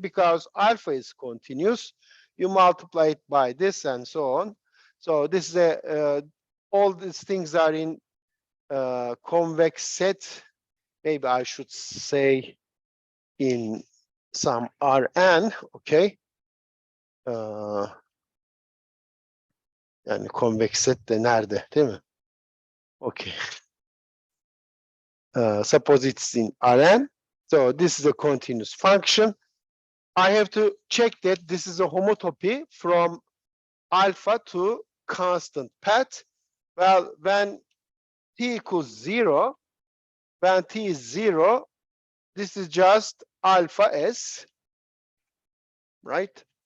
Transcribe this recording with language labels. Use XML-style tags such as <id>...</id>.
<en>Because alpha is continuous. You multiply it by this and so on. So this is a all these things are in convex set. Maybe I should say in some Rn. Okay.</en> <tr>Yani convex set de nerede, değil mi?</tr> <en>Okay. Suppose it's in Rn. So this is a continuous function. I have to check that this is a homotopy from alpha to constant path. Well, when t equals 0, when t is 0, this is just alpha s, right?</en>